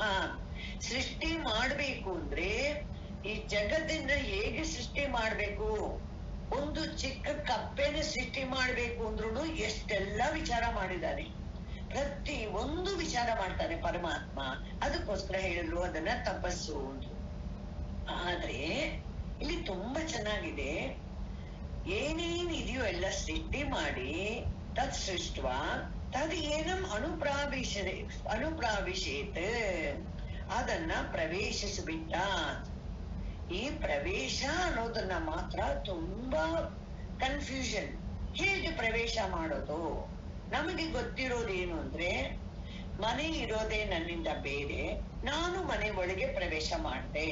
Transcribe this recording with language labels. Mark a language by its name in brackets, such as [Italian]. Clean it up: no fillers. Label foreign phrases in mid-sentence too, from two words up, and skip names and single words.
[Kannada] ಸೃಷ್ಟಿ ಮಾಡ್ಬೇಕು ಅಂದ್ರೆ ಈ ಜಗತ್ತಿನ ಹೇಗೆ ಸೃಷ್ಟಿ ಮಾಡ್ಬೇಕು, ಒಂದು ಚಿಕ್ಕ ಕಪ್ಪೆನ ಸೃಷ್ಟಿ ಮಾಡ್ಬೇಕು ಅಂದ್ರೂ ಎಷ್ಟೆಲ್ಲ ವಿಚಾರ ಮಾಡಿದ್ದಾನೆ. ಪ್ರತಿ ಒಂದು ವಿಚಾರ ಮಾಡ್ತಾನೆ ಪರಮಾತ್ಮ. ಅದಕ್ಕೋಸ್ಕರ ಹೇಳಿದ್ರು ಅದನ್ನ ತಪಸ್ಸು ಅಂತ. ಆದ್ರೆ ಇಲ್ಲಿ ತುಂಬಾ ಚೆನ್ನಾಗಿದೆ, ಏನೇನ್ ಇದೆಯೋ ಎಲ್ಲ ಸೃಷ್ಟಿ ಮಾಡಿ [Sanskrit] ತತ್ ಸೃಷ್ಟ ತದ್ ಏನಂ ಅನುಪ್ರಾವಿಶೇತ್, [Kannada] ಅದನ್ನ ಪ್ರವೇಶಿಸಿಬಿಟ್ಟ. ಈ ಪ್ರವೇಶ ಅನ್ನೋದನ್ನ ಮಾತ್ರ ತುಂಬಾ ಕನ್ಫ್ಯೂಷನ್. ಹೇಗೆ ಪ್ರವೇಶ ಮಾಡೋದು? ನಮಗೆ ಗೊತ್ತಿರೋದೇನು ಅಂದ್ರೆ, ಮನೆ ಇರೋದೇ ನನ್ನಿಂದ ಬೇರೆ, ನಾನು ಮನೆ ಒಳಗೆ ಪ್ರವೇಶ ಮಾಡಿದೆ.